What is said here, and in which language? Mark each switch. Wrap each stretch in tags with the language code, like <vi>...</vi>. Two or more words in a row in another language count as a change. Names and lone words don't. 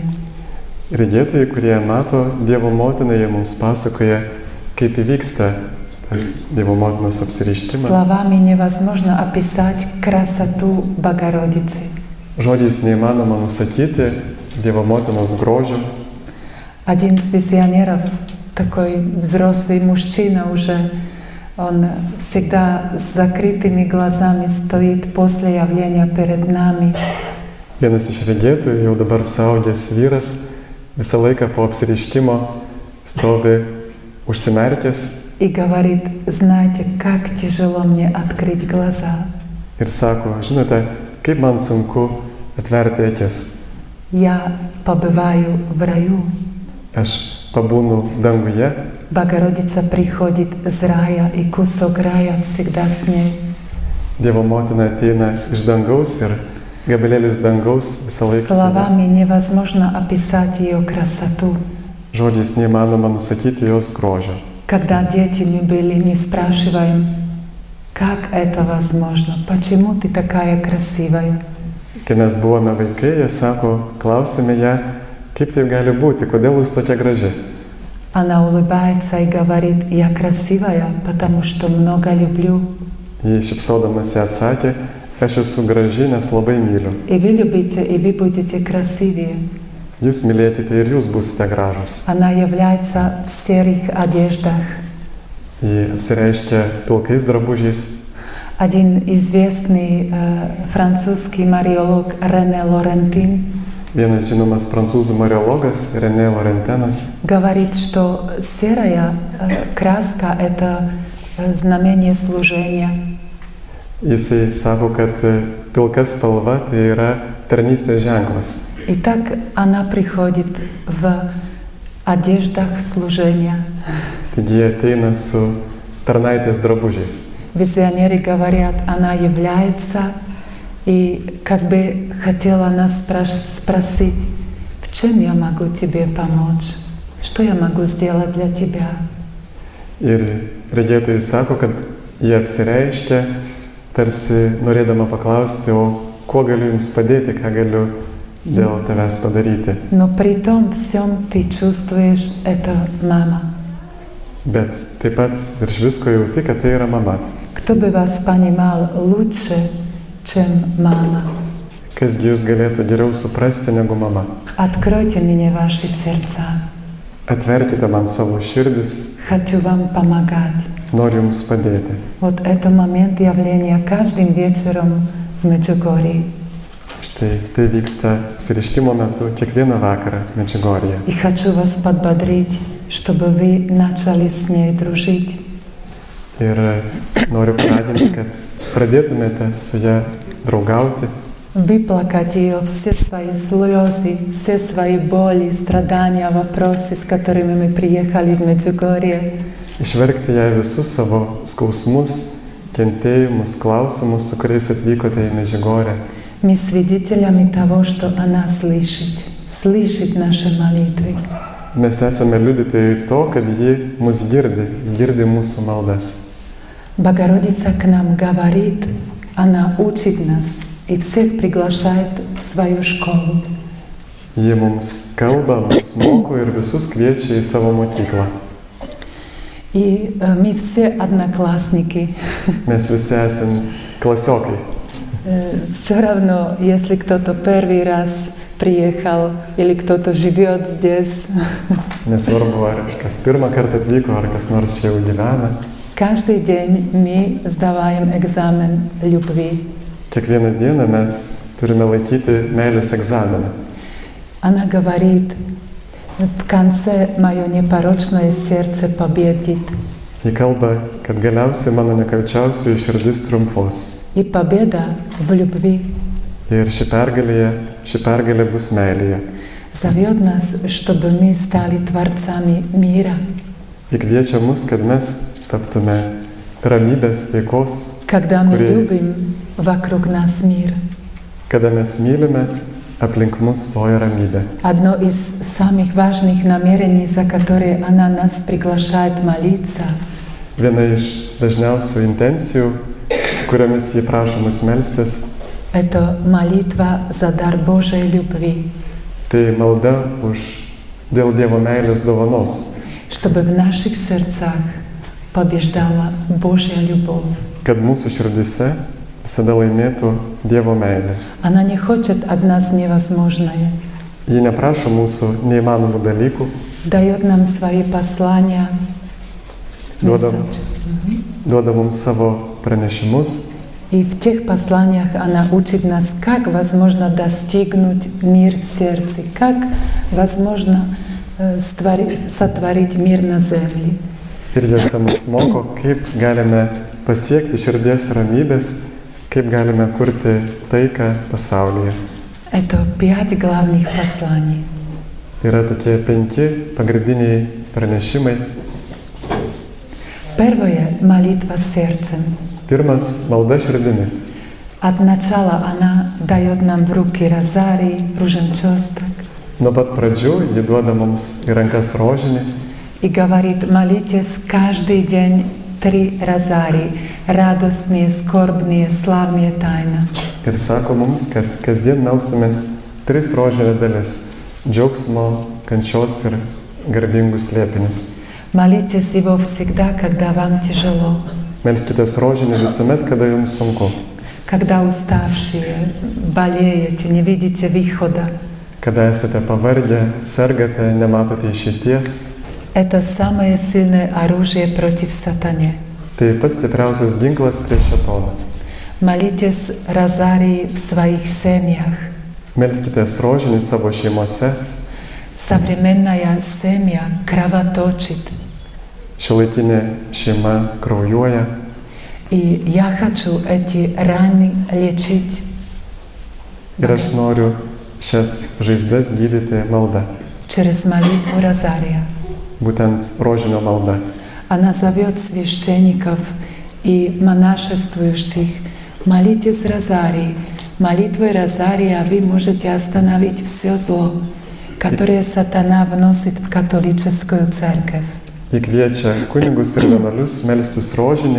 <lt>Regėtojai, kurie mato Dievo motiną, jie mums pasakoja, kaip įvyksta tas Dievo motinos apsireiškimas.</lt> <ru>Словами невозможно описать красоту Богородицы.</ru> <lt>Žodžiais neįmanoma nusakyti Dievo motinos grožio.</lt> <ru>Один из визионеров, такой взрослый мужчина уже, он всегда с закрытыми глазами стоит после явления перед нами.</ru> <lt>Vienas iš regėtojų, jau dabar suaugęs vyras, visą laiką po apsireiškimo stovi užsimerkęs</lt> <ru>И говорит: знаете, как тяжело мне открыть глаза.</ru> <lt>ir sako, žinote, kaip man sunku atverti akis.</lt> <ru>Я побываю в раю.</ru> <lt>Aš pabūnu danguje,</lt> <ru>Богородица приходит из рая, и кусок рая всегда с ней.</ru> <lt>Dievo motina ateina iš dangaus ir gabalėlis dangaus visą laiką.</lt> <ru>Словами невозможно описать ее красоту.</ru> <lt>Žodžiais neįmanoma nusakyti jos grožio.</lt> <ru>Когда дети мы были, мы спрашиваем: как это возможно? Почему ты такая красивая?</ru> <lt>Kai mes buvome vaikai, jie sako, klausėme ją, Kaip taip gali būti, kodėl jūs tokia graži?</lt> <ru>Она улыбается и говорит: я красивая, потому что много люблю.</ru> <lt>Ji šipsodamas atsakė, aš esu graži, nes labai myliu.</lt> <ru>И вы любите, и вы будете красивее.</ru> <lt>Jūs mylėkite ir jūs būsite gražus.</lt> <ru>Она является в серых одеждах.</ru> <lt>Ji apsireiškia pilkais drabužiais.</lt> <ru>Один известный французский мариолог Рене Лорентин</ru> <lt>Vienas žinomas prancūzų mariologas René Laurentenas</lt> <ru>говорит, что серая краска – это знамение служения.</ru> <lt>Jisai sako, kad pilka spalva tai yra tarnystės ženklas.</lt> <ru>И так она приходит в одеждах служения.</ru> <lt>Taigi jie ateina su tarnaitės drabužiais.</lt> <ru>Визионеры говорят, она является и как бы хотела нас спросить, в чем я могу тебе помочь, что я могу сделать для тебя.</ru> <lt>Ir regėtojai sako, kad jie apsireiškia, tarsi norėdama paklausti, o kuo galiu jums padėti, ką galiu dėl tavęs padaryti.</lt> <ru>Но при том всем ты чувствуешь, это мама.</ru> <lt>Bet taip pat virš visko jauti, kad tai yra mama.</lt> <ru>Кто бы вас понимал лучше, чем мама?</ru> <lt>Kasgi jūs galėtų geriau suprasti negu mama?</lt> <ru>Откройте мне ваши сердца.</ru> <lt>Atverkite man savo širdis,</lt> <ru>Хочу вам помогать.</ru> <lt>noriu jums padėti.</lt> <ru>Вот это момент явления каждым вечером в Меджугорье.</ru> <lt>Štai tai vyksta apsireiškimo metu kiekvieną vakarą Medžiugorjėje.</lt> <ru>И хочу вас подбодрить, чтобы вы начали с ней дружить.</ru> <lt>Ir noriu paraginti, kad pradėtumėte su ją draugauti,</lt> <ru>Выплакать ее все свои слезы, все свои боли, страдания, вопросы, с которыми мы приехали в Меджугорье.</ru> <lt>išverkti ją visus savo skausmus, kentėjimus, klausimus, su kuriais atvykote į Medžiugorję.</lt> <ru>Мы свидетелями того, что она слышит наши молитвы.</ru> <lt>Mes esame liudytojai to, kad ji mus girdi mūsų maldas.</lt> <ru>Богородица к нам говорит, она учит нас и всех приглашает в свою школу.</ru> <lt>Ji mums kalba, mus moko ir visus kviečia į savo mokyklą.</lt> <ru>И мы все одноклассники.</ru> <lt>Mes visi esame klasiokai.</lt> <ru>Все равно, если кто-то первый раз приехал или кто-то живет здесь.</ru> <lt>Nesvarbu, ar kas pirmą kartą atvyko, ar kas nors čia jau gyvena.</lt> <ru>Каждый день мы сдаваем экзамен любви.</ru> <lt>Kiekvieną dieną mes turime laikyti meilės egzaminą.</lt> <ru>Она говорит, в конце мое непорочное сердце победит.</ru> <lt>Ji kalba, kad galiausiai mano nekalčiausioji širdis triumfos.</lt> <ru>И победа в любви.</ru> <lt>Ir ši pergalė bus meilėje.</lt> <ru>Зовет нас, чтобы мы стали творцами мира.</ru> <lt>Ji kviečia mus, kad mes taptume ramybės, taikos,</lt> <ru>Когда мы</ru> <lt>kūrėjais.</lt> <ru>любим, вокруг нас мир.</ru> <lt>Kada mes mylime, aplink mus stoja ramybė.</lt> <ru>Одно из самых важных намерений, за которые она нас приглашает молиться,</ru> <lt>Viena iš dažniausių intencijų, kuriomis ji prašo mus melstis,</lt> <ru>это молитва за дар Божьей любви,</ru> <lt>tai malda dėl Dievo meilės dovanos,</lt> <ru>чтобы в наших сердцах побеждала Божья любовь.</ru> <lt>kad mūsų širdise visada laimėtų Dievo meilė.</lt> <ru>Она не хочет от нас невозможное,</ru> <lt>Ji neprašo mūsų neįmanomų dalykų,</lt> <ru>дает нам свои послания,</ru> <lt>duoda,</lt> <ru>месседж.</ru> <lt>duoda mums savo pranešimus.</lt> <ru>И в тех посланиях она учит нас, как возможно достигнуть мир в сердце, как возможно сотворить мир на земле.</ru> <lt>Ir jose mus moko, kaip galime pasiekti širdies ramybės, kaip galime kurti taiką pasaulyje.</lt> <ru>Это 5 главных посланий.</ru> <lt>Yra tokie 5 pagrindiniai pranešimai.</lt> <ru>Первое — молитва сердцем.</ru> <lt>Pirmas — malda širdimi.</lt> <ru>От начала она дает нам в руки розарий, руженчосток</ru> <lt>Nuo pat pradžių ji duoda mums į rankas rožinį</lt> <ru>и говорит, молитесь каждый день 3 розарий, радостные, скорбные, славные тайны.</ru> <lt>ir sako mums, kad kasdien melstumės 3 rožinės dalis džiaugsmo, kančios ir garbingus slėpinius.</lt> <ru>Молитесь Его всегда, когда вам тяжело,</ru> <lt>Melskitės rožinį visuomet, kada jums sunku,</lt> <ru>когда уставшие, болеете, не видите выхода.</ru> <lt>kada esate pavargę, sergate, nematote išeities.</lt> <ru>Это самое сильное оружие против сатаны.</ru> <lt>Tai pats stipriausias ginklas prieš šėtoną.</lt> <ru>Молитесь розарии в своих семьях.</ru> <lt>Melskitės rožinį savo šeimose.</lt> <ru>Современная семья кровоточит.</ru> <lt>Šiuolaikinė šeima kraujuoja.</lt> <ru>И я хочу эти раны лечить.</ru> <lt>Ir aš noriu šias žaizdas gydyti malda.</lt> <ru>Через молитву розария.</ru> <lt>Būtent rožinio malda.</lt> <ru>Она зовет священников и монашествующих. Молитесь розарий. Молитвой розария вы можете остановить все зло, которое сатана вносит в католическую церковь.</ru> <lt>Jie kviečia kunigus ir vienuolius melstis rožinį.</lt>